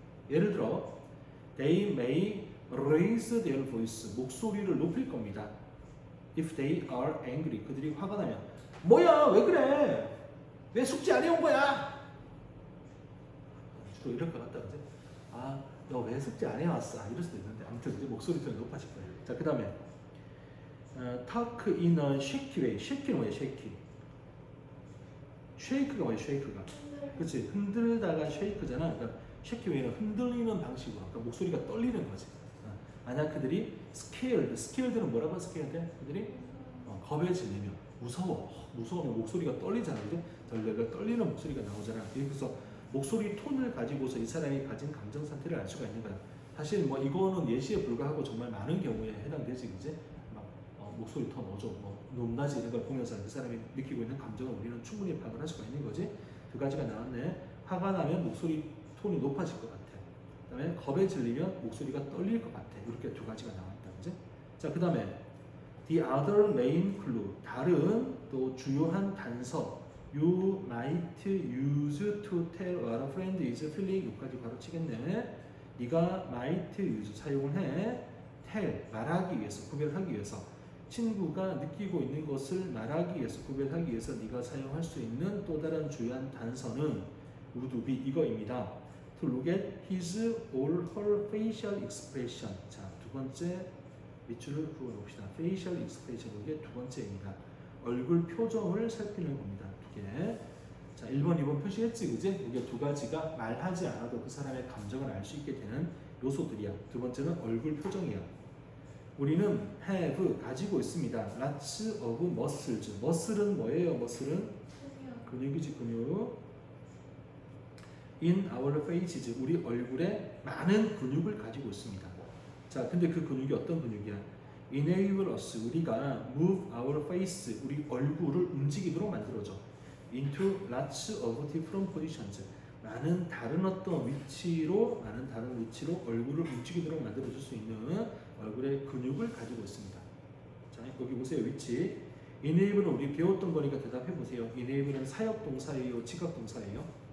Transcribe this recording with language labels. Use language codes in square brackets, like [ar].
[ko] 예를 들어 [en] they may raise their voice [ko] 목소리를 높일 겁니다. [en] If they are angry [ko] 그들이 화가 나면 뭐야 왜 그래 왜 숙제 안 해온 거야 주로 이럴 것 같다 그지? 너 왜 숙제 안 해왔어 이럴 수도 있는데 아무튼 이제 목소리 톤이 높아질 거예요. 자 그 다음에 [en] talk in a shaky way. [ko] shaky는 뭐야 shaky? shake가 뭐야 shake가? 그렇지 흔들다가 shake잖아. 그러니까 shaky way는 흔들리는 방식으로 그러니까 목소리가 떨리는 거지. 만약 그들이 scared는 뭐라고 scared? 그들이 겁에 질리면 무서우면 목소리가 떨리잖아. 그죠? 내가 떨리는 목소리가 나오잖아. 그래서 목소리 톤을 가지고서 이 사람이 가진 감정 상태를 알 수가 있는 거야. 사실 뭐 이거는 예시에 불과하고 정말 많은 경우에 해당되지, 그지? 목소리 톤, 어조, 높낮이 이런 걸 보면서 그 사람이 느끼고 있는 감정을 우리는 충분히 파악을 할 수가 있는 거지. 두 가지가 나왔네. 화가 나면 목소리 톤이 높아질 것 같아. 그다음에 겁에 질리면 목소리가 떨릴 것 같아. 이렇게 두 가지가 나왔다, 그지? 자, 그다음에 [en] the other main clue [ko] 다른 또 주요한 단서 [en] you might use to tell what a friend is feeling [ko] 여기까지 바로 치겠네. 네가 [en] might use [ko] 사용을 해 tell 말하기 위해서 구별하기 위해서 친구가 느끼고 있는 것을 말하기 위해서 구별하기 위해서 네가 사용할 수 있는 또 다른 주요한 단서는 [en] would be [ko] 이거입니다. [en] To look at his or her facial expression. [ko] 자, 두 번째 밑줄을 그어놓읍시다. facial expression 이게 두 번째입니다. 얼굴 표정을 살피는 겁니다. 두 개. 자, 1번, 2번 표시했지, 그지? 이게 두 가지가 말하지 않아도 그 사람의 감정을 알 수 있게 되는 요소들이야. 두 번째는 얼굴 표정이야. 우리는 have 가지고 있습니다. [en] lots of muscles. [ko] muscle은 뭐예요? muscle은 근육이지, 근육. [en] in our faces. [ko] 우리 얼굴에 많은 근육을 가지고 있습니다. 자, 근데 그 근육이 어떤 근육이야? [en] enable us. [ko] 우리가 [en] move our face. [ko] 우리 얼굴을 움직이도록 만들어줘. [en] into lots of different positions. [ko] 많은 다른 위치로 얼굴을 움직이도록 만들어줄 수 있는 얼굴의 근육을 가지고 있습니다. 자, 여기 보세요. 위치. enable은 우리 배웠던 거니까 대답해 보세요. enable은 사역 동사예요, 지각 동사예요?